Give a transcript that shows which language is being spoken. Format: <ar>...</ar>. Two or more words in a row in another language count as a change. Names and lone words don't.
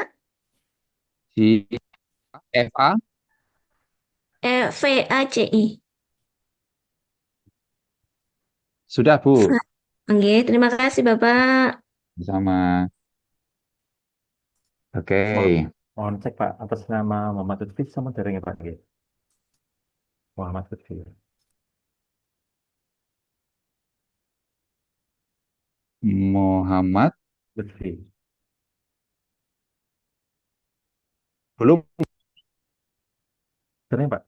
<id>Si Eva. VACI. Sudah, Bu. Oke, terima kasih Bapak. Sama. Oke. Mohon cek Pak, atas nama Muhammad Lutfi sama derengnya Pak nggih. Muhammad Lutfi. Muhammad. Lutfi. Belum.</id> <jv>Dereng Pak.</jv>